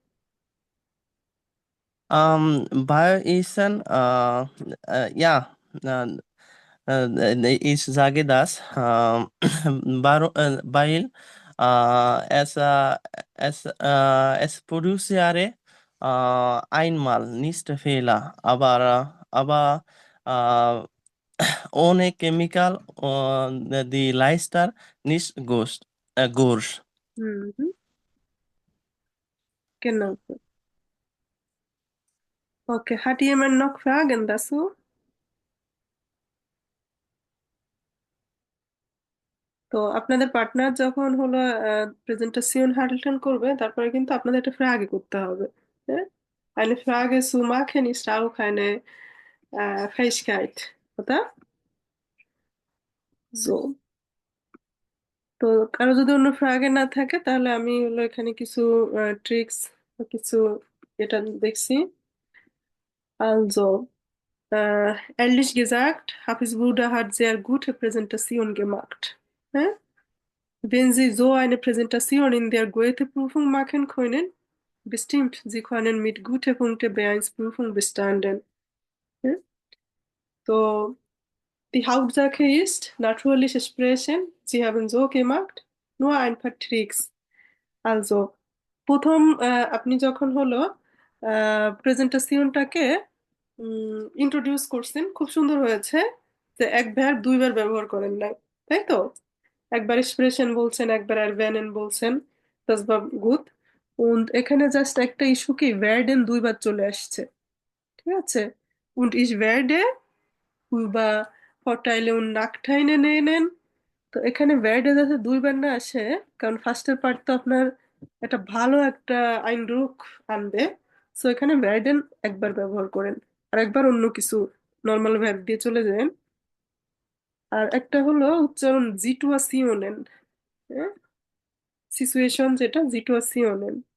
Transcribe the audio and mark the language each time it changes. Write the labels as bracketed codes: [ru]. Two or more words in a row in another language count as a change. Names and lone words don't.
[de] Bioessen, ja, äh, ich sage das, weil es produziere einmal nicht Fehler, aber ohne Chemical die Leister nicht gut. Mhm, genau. Okay, hat jemand noch Fragen dazu? [bn] তো আপনাদের পার্টনার যখন হলো [en] presentation handle [bn] করবে তারপরে কিন্তু আপনাদের একটা ফ্রাগে করতে হবে হ্যাঁ [de] eine Frage zu machen ist auch eine Fähigkeit, oder? So, [bn] তো কারো যদি অন্য ফ্রাগে না থাকে তাহলে আমি হলো এখানে কিছু ট্রিক্স কিছু এটা দেখছি। [de] Also, Ehrlich gesagt, Hafiz Buda hat sehr gute Präsentation gemacht. Hä? Wenn Sie so eine Präsentation in der Goethe-Prüfung machen können, bestimmt, Sie können mit guten Punkten B1-Prüfung bestanden. Hä? So, die Hauptsache ist, natürlich sprechen. Sie haben so gemacht. Nur ein paar Tricks. [bn] Also প্রথম আপনি যখন হলো প্রেজেন্টেশনটাকে ইন্ট্রোডিউস করছেন খুব সুন্দর হয়েছে যে এক ভার্ব দুইবার ব্যবহার করেন নাই, তাই তো? একবার স্প্রেশন বলছেন, একবার erwähnen বলছেন, [de] das war gut। [bn] und এখানে জাস্ট একটা ইস্যু কি werden দুইবার চলে আসছে, ঠিক আছে? [de] und ich werde বা Vorteile und Nachteile nennen। [bn] তো এখানে werde যাতে দুইবার না আসে, কারণ [en] firstের part [bn] তো আপনার একটা ভালো একটা আইনরূপ আনবে। সো এখানে werden একবার ব্যবহার করেন, আর একবার অন্য কিছু [en] normal verb [bn] দিয়ে চলে যান। আর একটা হলো উচ্চারণ জিটুয়াশিওনেন, হ্যাঁ, সিচুয়েশন যেটা জিটুয়াশিওনেন।